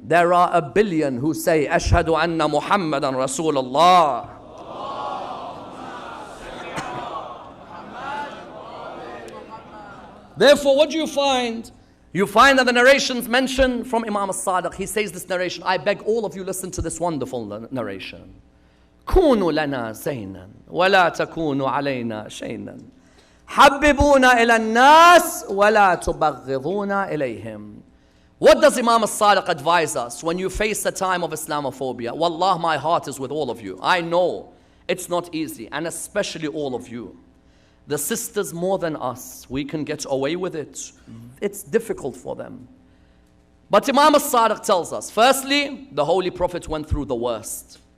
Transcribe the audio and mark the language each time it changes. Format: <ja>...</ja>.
<en>There are 1 billion who say,</en> <ar>أشهد أن محمدا رسول الله.</ar> <en>Therefore, what do you find? You find that the narrations mention from Imam al-Sadiq. He says this narration. I beg all of you listen to this wonderful narration.</en> <ar>كونوا لنا زينا ولا تكونوا علينا شينا. حببونا إلى الناس ولا تبغضونا إليهم.</ar> <en>What does Imam al-Sadiq advise us when you face a time of Islamophobia? Wallah, my heart is with all of you. I know it's not easy, and especially all of you. The sisters more than us, we can get away with it. It's difficult for them. But Imam al-Sadiq tells us, firstly, the Holy Prophet went through the worst.</en>